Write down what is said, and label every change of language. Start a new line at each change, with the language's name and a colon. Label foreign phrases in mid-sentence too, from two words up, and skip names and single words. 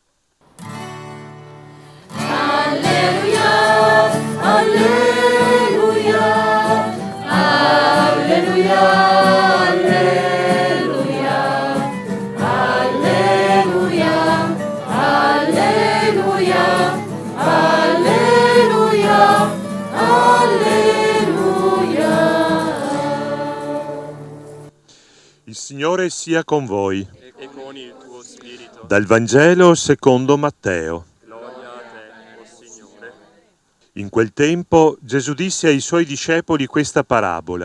Italian: alleluia, alleluia, alleluia, alleluia, alleluia, alleluia, alleluia, alleluia. Il Signore sia con voi. E con il tuo spirito. Dal Vangelo secondo Matteo. Gloria a te, o Signore. In quel tempo Gesù disse ai suoi discepoli questa parabola.